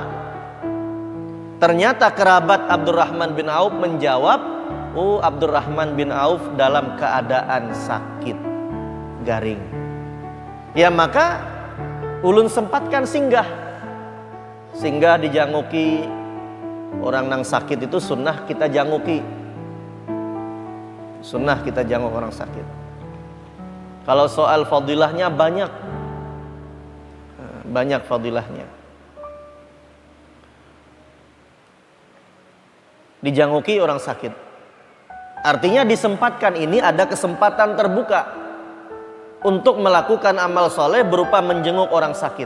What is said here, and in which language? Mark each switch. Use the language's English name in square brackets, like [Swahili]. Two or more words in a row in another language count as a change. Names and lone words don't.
[Banjar] Ternyata kerabat Abdurrahman bin Auf menjawab, oh Abdurrahman bin Auf dalam keadaan sakit garing. Ya maka ulun sempatkan singgah dijanguki. Orang nang sakit itu sunnah kita janguki. Sunnah kita janguk orang sakit. Kalau soal fadilahnya banyak fadilahnya. Dijanguki orang sakit. [Indonesian] Artinya disempatkan, ini ada kesempatan terbuka untuk melakukan amal soleh berupa menjenguk orang sakit.